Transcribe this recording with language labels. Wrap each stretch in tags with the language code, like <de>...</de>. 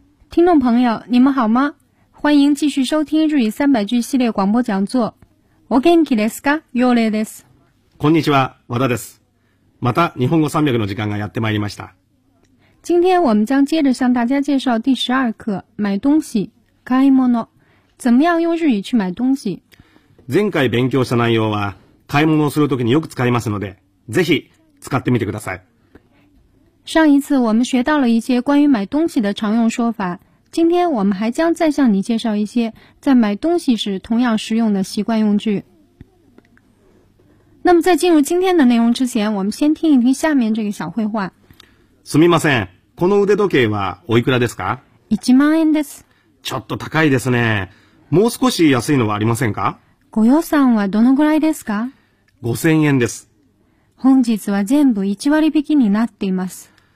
<zh>听众朋友，你们好吗？欢迎继续收听日语三百句系列广播讲座。</zh> <ja>お元気ですか？ヨレです。こんにちは、和田です。また日本語三百の時間がやってまいりました。</ja> <zh>今天我们将接着向大家介绍第十二课买东西、</zh> <ja>買い物。</ja> <zh>怎么样用日语去买东西？</zh> <ja>前回勉強した内容は買い物をするときによく使いますので、ぜひ使ってみてください。</ja> <zh>上一次我们学到了一些关于买东西的常用说法。今天我们还将再向你介绍一些在买东西时同样实用的习惯用具。那么在进入今天的内容之前，我们先听一听下面这个小绘画。</zh> <ja>すみません、この腕時計はおいくらですか？ 1万円です。ちょっと高いですね。もう少し安いのはありませんか？ご予算はどのぐらいですか？ 5000円です。本日は全部1割引きになっています。</ja>